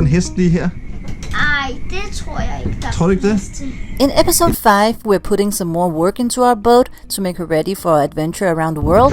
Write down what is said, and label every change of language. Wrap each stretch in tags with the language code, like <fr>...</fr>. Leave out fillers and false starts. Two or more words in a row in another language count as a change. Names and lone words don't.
<da>hest lige her? Ej, det tror jeg ikke. Tror du ikke det?</da> <en>In episode 5, we're putting some more work into our boat to make her ready for our adventure around the world.</en>